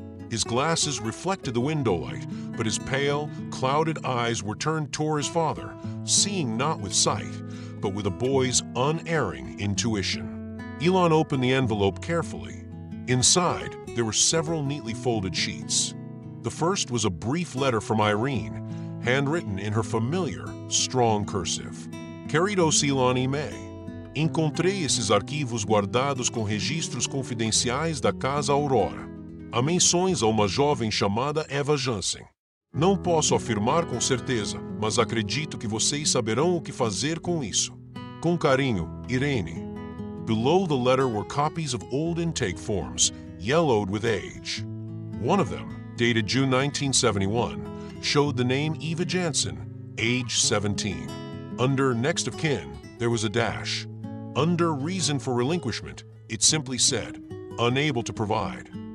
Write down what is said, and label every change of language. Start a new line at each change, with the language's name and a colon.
English: His glasses reflected the window light, but his pale, clouded eyes were turned toward his father, seeing not with sight, but with a boy's unerring intuition. Elon opened the envelope carefully. Inside, there were several neatly folded sheets. The first was a brief letter from Irene, handwritten in her familiar, strong cursive.
Portuguese: Queridos Elon e May, encontrei esses arquivos guardados com registros confidenciais da Casa Aurora. Há menções a uma jovem chamada Eva Jansen. Não posso afirmar com certeza, mas acredito que vocês saberão o que fazer com isso. Com carinho, Irene.
English: Below the letter were copies of old intake forms, yellowed with age. One of them, dated June 1971, showed the name Eva Jansen, age 17. Under next of kin, there was a dash. Under reason for relinquishment, it simply said, unable to provide.